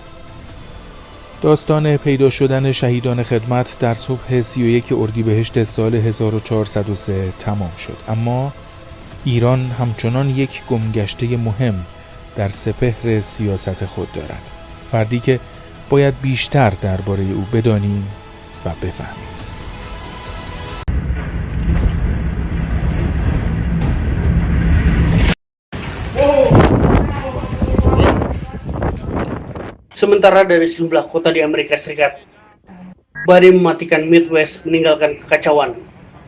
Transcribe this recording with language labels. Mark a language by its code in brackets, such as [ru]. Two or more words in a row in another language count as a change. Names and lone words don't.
[fa] داستان پیدا شدن شهیدان خدمت در صبح 31 اردیبهشت سال 1403 تمام شد، اما ایران همچنان یک گمگشته مهم در سپهر سیاست خود دارد. فردی که باید بیشتر درباره او بدانیم و بفهمیم. [id] Sementara dari sejumlah kota di Amerika Serikat, badai mematikan Midwest meninggalkan kekacauan.